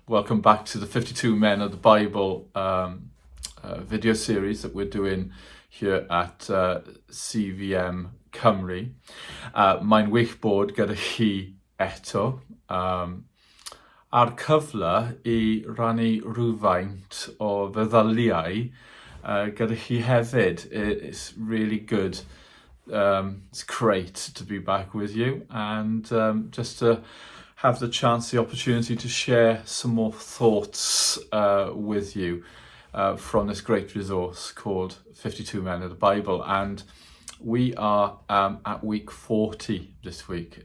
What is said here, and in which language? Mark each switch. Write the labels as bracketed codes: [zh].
[en] Welcome back to the 52 Men of the Bible video series that we're doing here at CVM Cymru. [cy] Mae'n wych bod gyda chi eto. A'r cyfle i rannu rhywfaint o feddyliau gyda chi hefyd. [en] It's really good. It's great to be back with you and just to have the chance, the opportunity to share some more thoughts with you from this great resource called 52 Men of the Bible. And we are at week 40 this week.